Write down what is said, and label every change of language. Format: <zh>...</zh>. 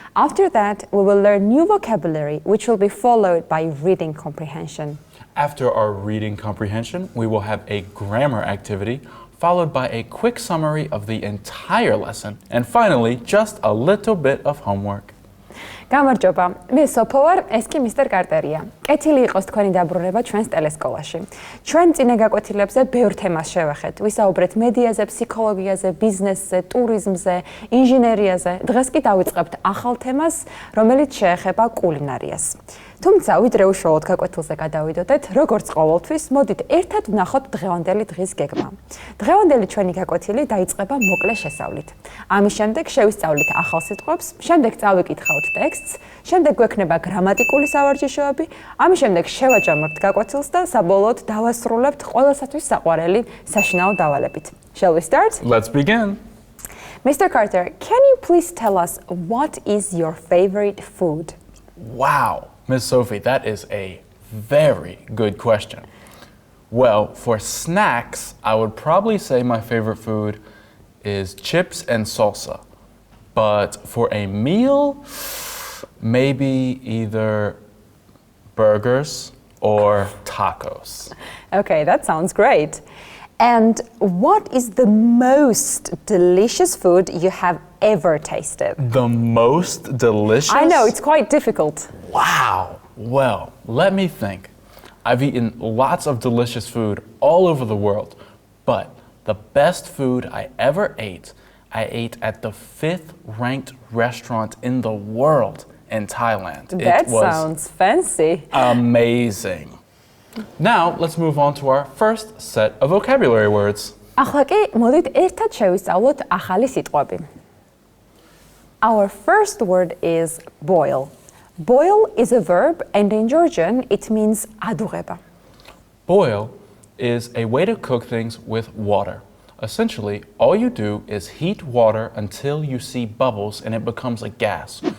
<en>After that, we will learn new vocabulary, which will be followed by reading comprehension. After our reading comprehension, we will have a grammar activity, followed by a quick summary of the entire lesson, and finally, just a little bit of homework.</en> <ka>გამარჯობა, მე სოფო ვარ, ეს კი მისტერ კარტერია. კეთილი იყოს თქვენი დაბრუნება ჩვენს ტელესკოლაში. ჩვენ წინა გაკვეთილებზე ბევრ თემას შევახეთ. ვისაუბრეთ მედიაზე, ფსიქოლოგიაზე, ბიზნესზე, ტურიზმზე, ინჟინერიაზე. დღეს კი დავიწყებთ ახალ თემას, რომელიც შეეხება კულინარიას. თუმცა ვიდრე უშუალოდ გაკვეთილზე გადავიდოდეთ, როგორც ყოველთვის, მოდით ერთად ვნახოთ დღევანდელი დღის გეგმა. დღევანდელი ჩვენი გაკვეთილი დაიწყება მოკლე შესავლით. ამის შემდეგ შევისწავლით ახალ სიტყვებს, შემდეგ წავიკითხავთ ტექსტს, შემდეგ გვექნება გრამატიკული სავარჯიშოები, ამის შემდეგ შევაჯამებთ გაკვეთილს და საბოლოოდ დავასრულებთ ყველასათვის საყვარელი საშინაო დავალებით.</ka> <en>Shall we start? Let's begin. Mr. Carter, can you please tell us what is your favorite food? Wow, Miss Sophie, that is a very good question. Well, for snacks, I would probably say my favorite food is chips and salsa. But for a meal, maybe either burgers or tacos. Okay, that sounds great. And what is the most delicious food you have ever tasted? The most delicious? I know, it's quite difficult. Wow. Well, let me think. I've eaten lots of delicious food all over the world, but the best food I ever ate, I ate at the 5th ranked restaurant in the world in Thailand. That sounds fancy. Amazing. Now, let's move on to our first set of vocabulary words.</en> <ka>ახლა კი მოდით ერთად შევისწავლოთ ახალი სიტყვები.</ka> <en>Our first word is boil. Boil is a verb and in Georgian it means ადუღება. Boil is a way to cook things with water. Essentially, all you do is heat water until you see bubbles and it becomes a gas.</en>